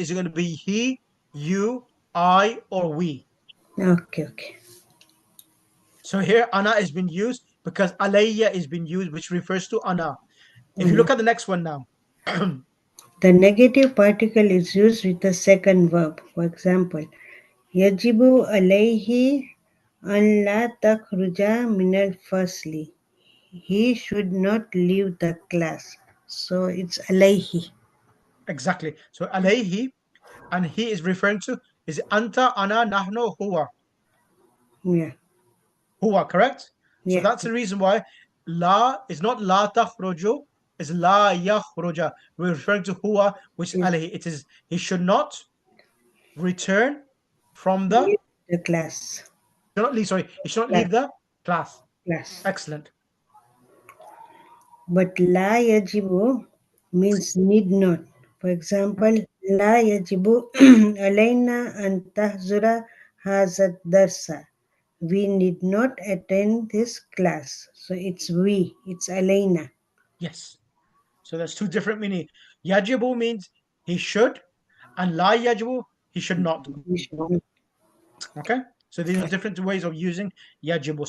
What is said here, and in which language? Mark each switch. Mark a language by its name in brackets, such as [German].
[English] Is it going to be he, you, I, or we? Okay, okay. So here ana is being used because alayya is being used, which refers to ana. If you look at the next one now, The negative particle is used with the second verb. [Arabic] For example, يجب عليه أن لا تخرج من الفصل. [English] He should not leave the class. So it's عليه. exactly. So alayhi, and he is referring to is anta, ana, nahnu, huwa. Yeah, Huwa, correct? So yeah. that's the reason why la is not la takhruju, is la yakhruja. We're referring to huwa, which is Is alayhi. It is he should not return from the leave the class. should not leave, sorry, he should not Class. leave the class. Class. Excellent. But [Arabic] لا يجب [English] means need not. [Arabic] For example, لا يجب علينا أن تحضر هذا الدرس. [English] We need not attend this class. So it's we, it's علينا. Yes. So there's two different meaning. Yajibu means he should, and la yajibu, he should not. We should. Okay? So these are different ways of using yajibu.